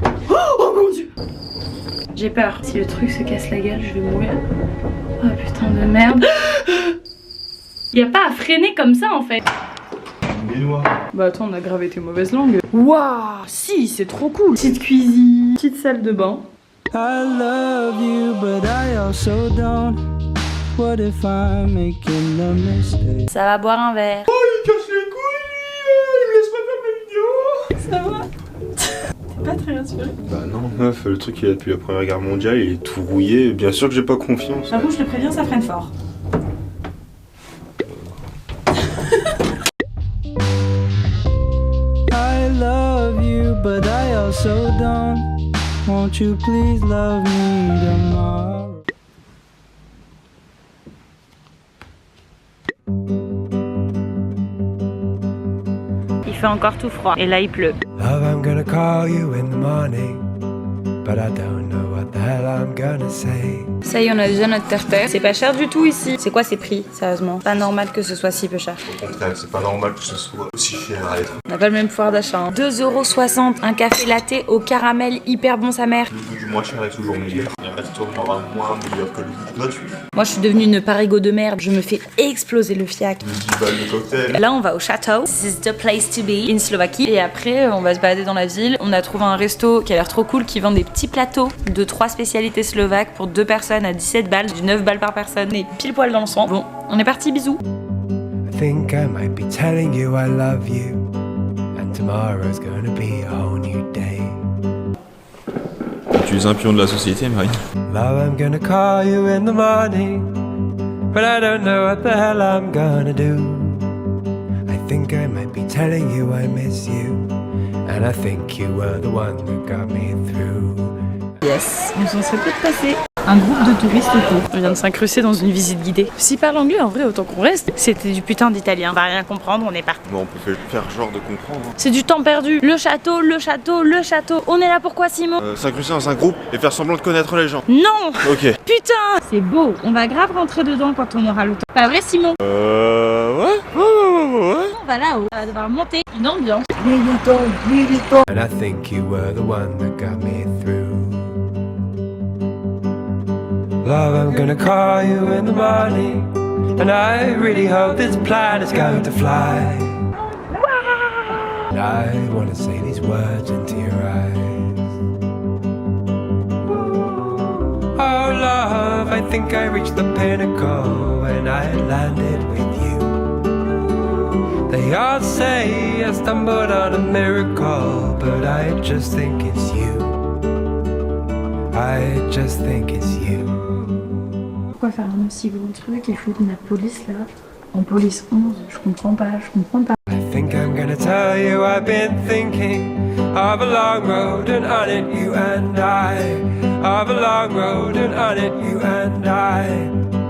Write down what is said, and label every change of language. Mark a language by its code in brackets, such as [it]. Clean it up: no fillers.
[fr] Oh mon dieu! J'ai peur. Si le truc se casse la gueule, je vais mourir. Oh putain de merde. Y a pas à freiner comme ça en fait. Il est noir. Bah attends, on a gravé tes mauvaises langues. Waouh, si, c'est trop cool. Petite cuisine, petite salle de bain. [en] I love you, but I also don't. What if I'm making a mistake? [fr] Ça va boire un verre. Oh il casse les couilles, il me laisse pas faire mes vidéos. Ça va? T'es pas très rassuré? Bah non meuf, le truc il est depuis la première guerre mondiale, il est tout rouillé, bien sûr que j'ai pas confiance. Par contre, je te préviens, ça freine fort. [en] I love you, but I also don't. Won't you please love me tomorrow? [fr] Il fait encore tout froid et là il pleut. [en] Love, I'm gonna call you in the morning, but I don't know what the hell I'm gonna say. [fr] Ça y est, on a déjà notre terre-terre. C'est pas cher du tout ici. C'est quoi ces prix, sérieusement? Pas normal que ce soit si peu cher. Au contraire, c'est pas normal que ce soit aussi cher à être. On n'a pas le même pouvoir d'achat. Hein. 2,60 €, un café latte au caramel hyper bon sa mère. Le goût du moins cher est toujours meilleur. Un resto aura moins meilleur que le goût gratuit. Moi je suis devenue une parigo de merde. Je me fais exploser le fiac. Le 10 balles de cocktail. Là, on va au château. [en] This is the place to be in Slovaquie. [fr] Et après, on va se balader dans la ville. On a trouvé un resto qui a l'air trop cool qui vend des petits plateaux de 3 spécialités slovaques pour 2 personnes à 17 balles, du 9 balles par personne. On est pile poil dans le sang. Bon, on est parti, bisous. [en] I think I might be telling you I love you, and tomorrow's gonna be a whole new day. [fr] Tu es un pion de la société, Marie. [en] Love, I'm gonna call you in the morning, but I don't know what the hell I'm gonna do. I think I might be telling you I miss you, and I think you were the one that got me through. [fr] Yes, on s'en serait peut-être passé. Un groupe de touristes autour. On vient de s'incruster dans une visite guidée. S'ils parlent anglais, en vrai, autant qu'on reste. C'était du putain d'italien. On va rien comprendre, on est parti. Bon, on peut faire genre de comprendre. Hein. C'est du temps perdu. Le château, le château, le château. On est là pourquoi, Simon? S'incruster dans un groupe et faire semblant de connaître les gens. Non! Ok. Putain! C'est beau. On va grave rentrer dedans quand on aura le temps. Pas vrai, Simon? Ouais. On va là-haut. On va devoir monter une ambiance. [en] And I think you were the one that got me through. Love, I'm gonna call you in the morning, and I really hope this plan is going to fly. And I wanna say these words into your eyes. Oh love, I think I reached the pinnacle when I landed with you. They all say I stumbled on a miracle, but I just think it's you. I just think it's you. [fr] Pourquoi faire un aussi gros truc et foutre la police là? En police 11, je comprends pas. [en] I think I'm gonna tell you I've been thinking of a long road, and on it you and I, of a long road, and on it you and I.